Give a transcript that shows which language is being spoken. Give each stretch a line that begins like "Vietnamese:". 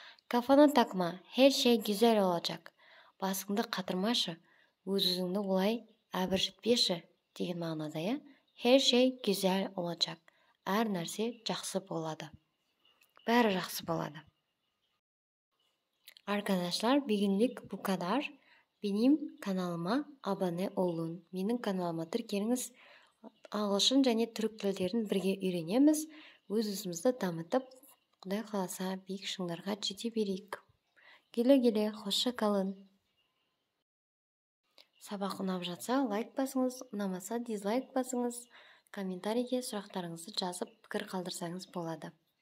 Turkish: Кафана такма, her şey güzel olacak.
Kazakh: Басыңды қатырмашы, өзіңді олай әбіржітпеші деген мағынада,
Turkish: her şey güzel olacak.
Kazakh: Әр нәрсе жақсы болады. Бәрі жақсы болады.
Turkish: Arkadaşlar, bugünlük bu kadar. Benim kanalıma abone olun.
Kazakh: Менің каналыма тіркеліңіз. Ағылшын және түрік тілдерін бірге үйренеміз. Өз-өзімізді дамытып, Құдай қаласа биік шыңдарға жете берейік.
Turkish: Келе-келе, хоша қалын.
Kazakh: Сабақ ұнап жатса, лайк басыңыз, ұнамаса, дизлайк басыңыз. Комментарийге сұрақтарыңызды жазып, пікір қалдырсаңыз болады.